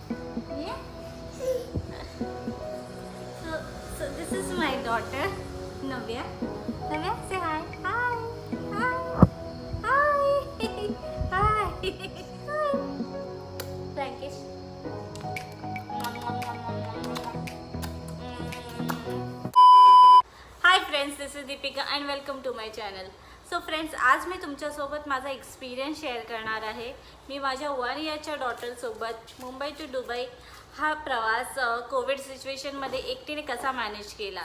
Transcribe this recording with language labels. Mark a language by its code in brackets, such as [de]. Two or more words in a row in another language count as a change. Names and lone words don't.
[en] Yeah. So this is my daughter, Navya. Navya, say hi. Hi. Hi. Hi. Hi. Hi. Frankish. Hi friends, this is Deepika and welcome to my channel. So friends, [mr] आज मी तुमच्यासोबत माझा [en] experience share [mr] करणार आहे. मी माझ्या 1 इयरच्या डॉटरसोबत मुंबई टू दुबई हा प्रवास [en] covid situationमध्ये [mr] एकटीने कसा मॅनेज केला.